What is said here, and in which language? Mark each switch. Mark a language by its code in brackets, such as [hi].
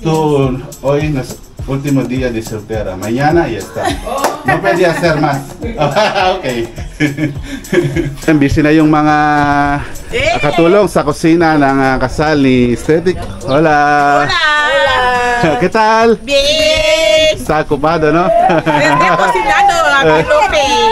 [es] Tú hoy último día de soltera, mañana ya está. No puede hacer más. Okay. [tl] Busy na yung mga katulong sa kusina ng kasal ni Estetik. [es] Hola. Hola. ¿Qué tal? Bien. Está ocupado, ¿no? Estoy cocinando la Penelope.